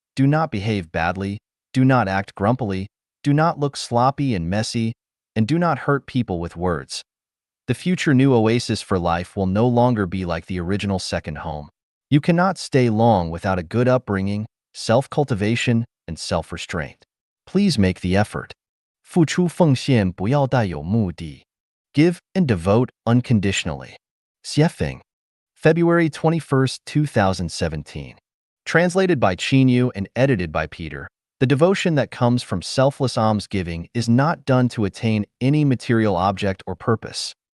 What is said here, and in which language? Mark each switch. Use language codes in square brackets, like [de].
[en] Do not behave badly. Do not act grumpily. Do not look sloppy and messy. And do not hurt people with words. The future new oasis for life will no longer be like the original second home. You cannot stay long without a good upbringing, self-cultivation, and self-restraint. Please make the effort. [zh] 付出奉献不要带有目的. [en] Give and devote unconditionally. Xiefeng. February 21st, 2017. Translated by Chinyu and edited by Peter, the devotion that comes from selfless almsgiving is not done to attain any material object or purpose.